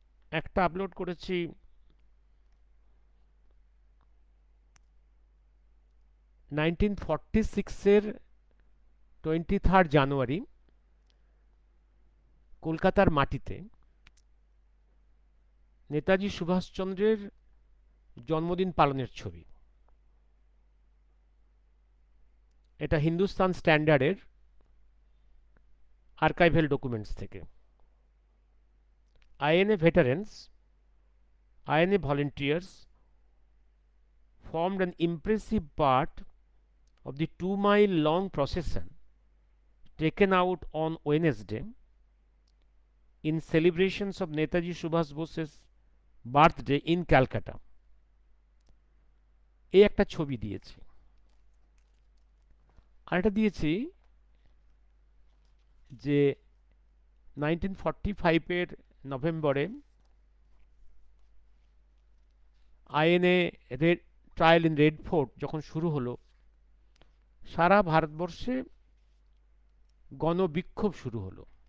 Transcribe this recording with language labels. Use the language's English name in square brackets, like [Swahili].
[Bangla] একটা আপলোড করেছি 1946-এর 23 জানুয়ারি কলকাতার মাটিতে নেতাজি সুভাষচন্দ্রের জন্মদিন পালনের ছবি। এটা হিন্দুস্তান স্ট্যান্ডার্ডের আর্কাইভাল ডকুমেন্টস থেকে। [English] INA veterans, INA volunteers formed an impressive part of the 2-mile long procession taken out on Wednesday in celebrations of Netaji Subhash Bose's birthday in Calcutta. [Bangla] এই একটা ছবি দিয়েছি, আর এটা দিয়েছি যে 1945-এর নভেম্বরে INA red trial in red fort যখন শুরু হলো, সারা ভারতবর্ষে গণবিক্ষোভ শুরু হলো,